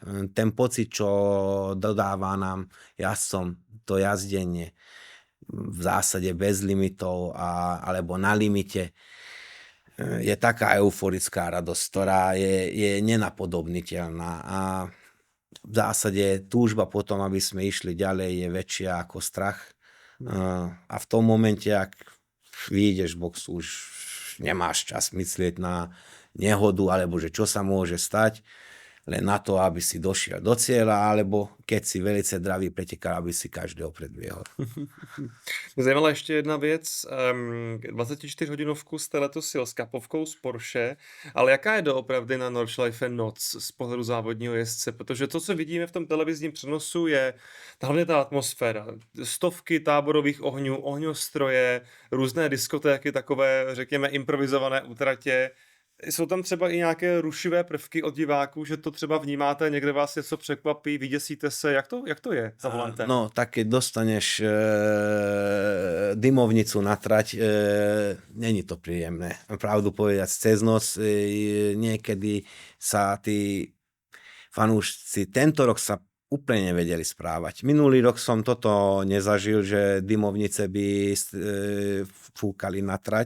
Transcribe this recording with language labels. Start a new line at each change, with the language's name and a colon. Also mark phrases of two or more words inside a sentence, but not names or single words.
Slovak: Ten pocit, čo dodáva nám jazdcom to jazdenie, v zásade bez limitov alebo na limite, je taká euforická radosť, ktorá je nenapodobniteľná a v zásade túžba potom, aby sme išli ďalej, je väčšia ako strach. A v tom momente, ak vyjdeš z boxu, už nemáš čas myslieť na nehodu, alebo že čo sa môže stať, len na to, aby si došiel do cieľa, alebo keď si velice dravý pretekár, aby si každého predběhl.
Czech: Mě zajímala ještě jedna věc. 24hodinovku jste letos jel s kapovkou z Porsche, ale jaká je doopravdy na Nordschleife noc z pohledu závodního jezdce? Protože to, co vidíme v tom televizním přenosu, je hlavně ta atmosféra. Stovky táborových ohňů, ohňostroje, různé diskotéky, takové, řekněme, improvizované útratě. Jsou tam třeba i nějaké rušivé prvky od diváků, že to třeba vnímáte, někde vás něco překvapí, vyděsíte se, jak to je za volantem?
Slovak: No, tak keď dostaneš dymovnicu na trať, není to príjemné. Pravdu povedať, cez noc niekedy sa tí fanúšci, tento rok sa úplne nevedeli správať. Minulý rok som toto nezažil, že dymovnice by fúkali na trať.